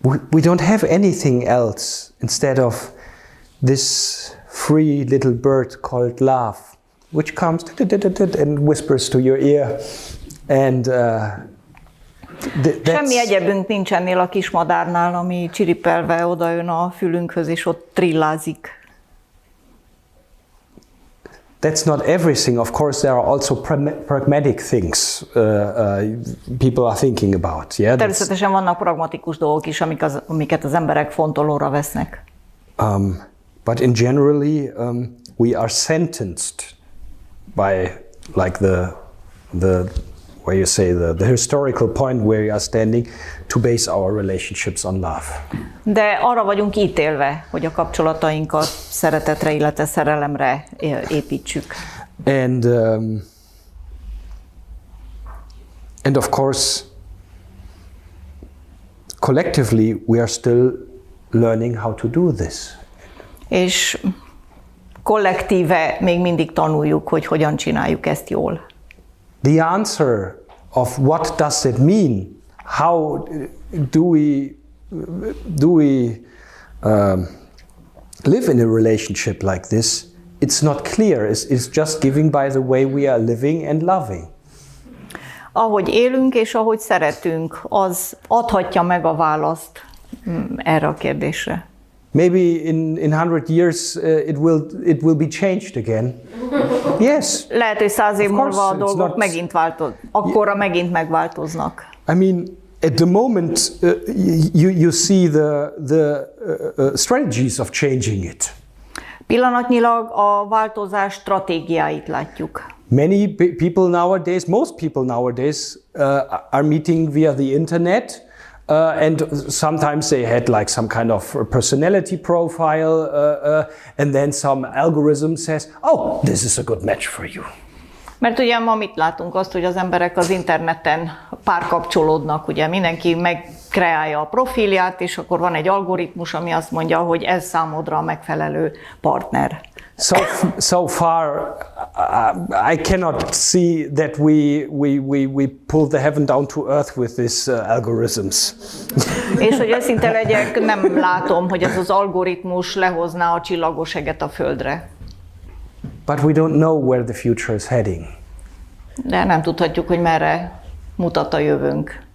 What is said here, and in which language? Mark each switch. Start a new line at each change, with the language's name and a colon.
English: We don't have anything else instead of this free little bird called love, which comes and whispers to your ear, and
Hungarian: semmi egyebünk nincs ennél a kismadárnál, ami csiripelve odajön a fülünkhöz, és ott trillázik.
English: that's not everything. Of course, there are also pragmatic things people are thinking about. Yeah,
Hungarian: természetesen vannak pragmatikus dolgok is, amiket az emberek fontolóra vesznek.
English: But in generally, we are sentenced by like the where you say the historical point where we are standing to base our relationships on love.
Hungarian: De arra vagyunk ítélve, hogy a kapcsolatainkat szeretetre, illetve szerelemre építsük.
English: And of course, collectively we are still learning how to do this.
Hungarian: És kollektíve még mindig tanuljuk, hogy hogyan csináljuk ezt jól.
English: The answer of what does it mean? How do we live in a relationship like this? It's not clear. It's just giving by the way we are living and loving.
Hungarian: Ahogy élünk és ahogy szeretünk, az adhatja meg a választ erre a kérdésre.
English: Maybe in 100 years it will be changed again. Yes.
Hungarian: Lehet, hogy 100 év múlva a dolgok megint akkorra megint megváltoznak.
English: I mean, at the moment you see the strategies of changing it.
Hungarian: Pillanatnyilag a változás stratégiáit látjuk.
English: Many people nowadays, most people nowadays are meeting via the internet. And sometimes they had like some kind of personality profile, and then some algorithm says, oh, this is a good match for you.
Hungarian: Mert ugye ma mit látunk azt, hogy az emberek az interneten párkapcsolódnak, ugye mindenki megkreálja a profilját, és akkor van egy algoritmus, ami azt mondja, hogy ez számodra a megfelelő partner.
English: So far, I cannot see that we pull the heaven down to earth with these algorithms.
Hungarian: És hogy őszinte legyek, nem látom, hogy ez az algoritmus lehozná a csillagos eget a földre.
English: But we don't know where the future is heading.
Hungarian: De nem tudhatjuk, hogy merre mutat a jövőnk.